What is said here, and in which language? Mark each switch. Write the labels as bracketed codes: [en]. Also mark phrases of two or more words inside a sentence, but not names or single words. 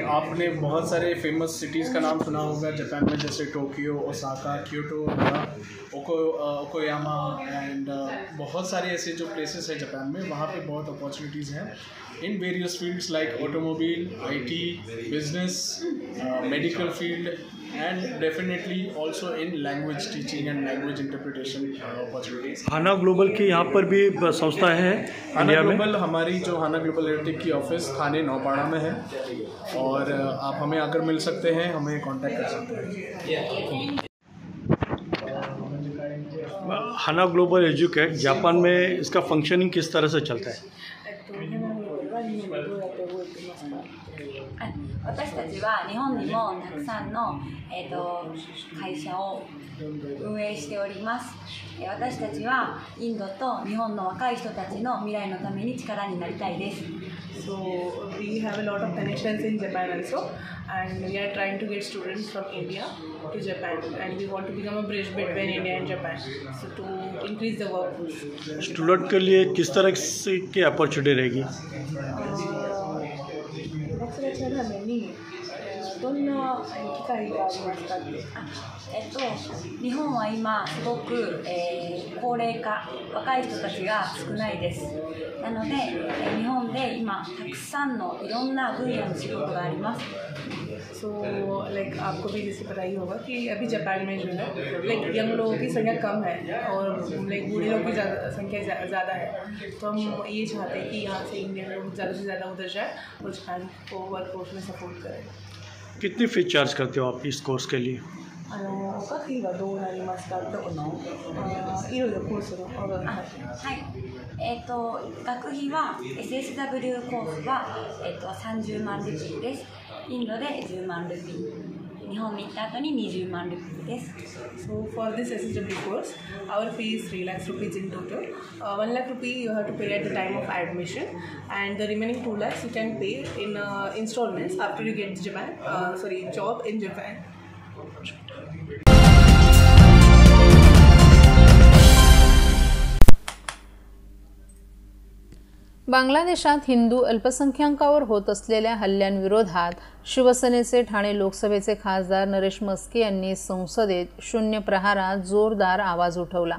[hi] आपने बहुत सारे [en] famous cities [hi] का नाम सुना होगा जापान में, जैसे टोक्यो, ओसाका, क्योटो, ओकोयामा एंड बहुत सारे ऐसे जो प्लेसेस हैं जापान में, वहाँ पे बहुत अपॉर्चुनिटीज़ हैं [en] in various fields like automobile, IT, business, medical field and definitely also in language teaching and language interpretation opportunities. [hi] हाना ग्लोबल की यहाँ पर भी संस्था है हाना ग्लोबल, हमारी जो हाना ग्लोबल एरोटिक की ऑफिस थाने नौपाड़ा में है और आप हमें आकर मिल सकते हैं, हमें कांटेक्ट कर सकते हैं। हाना ग्लोबल एजुकेट जापान में इसका फंक्शनिंग किस तरह से चलता है? [ja] 私たちは日本にもたくさんの、会社を運営しております。私たちはインドと日本の若い人たちの未来のために力になりたいです。 [en] So we have a lot of connections in Japan also, and we are trying to get students from India to Japan, and we want to become a bridge between India and Japan, so to increase the workforce. [hi] स्टूडेंट के लिए किस तरह से की अपॉर्चुनिटी रहेगी? [ja] どんな機会がありますか？日本は今すごく、高齢化、若い人たちが少ないです。なので、日本で今たくさんのいろんな分野の仕事があります。 [en] So like [hi] आपको भी जैसे पता ही होगा कि अभी जापान में जो है [en] like young [hi] लोगों की संख्या कम है और लाइक बूढ़े लोगों की संख्या ज़्यादा है, तो हम ये चाहते हैं कि यहाँ से इंडियन लोग ज़्यादा से ज़्यादा उधर जाए और जापान को वर्कफोर्स में सपोर्ट करें। कितनी फीस चार्ज करते हो आप इस कोर्स के लिए? [ja] 学費はどうなりますか？いろいろコースのはい。学費は SSW コースは、30万ルピーです。インドで10万ルピー。日本に行った後に20万ルピーです。 [en] So for this SSW course, our fee is 3 lakhs rupees in total. 1 lakh rupee you have to pay at the time of admission, and the remaining 2 lakhs you can pay in installments after you get job in Japan. [mr] बांगलादेशात हिंदू अल्पसंख्याकांवर होत असलेल्या हल्ल्यांविरोधात शिवसेनेचे ठाणे लोकसभेचे खासदार नरेश मस्के यांनी संसदेत शून्य प्रहारात जोरदार आवाज उठवला।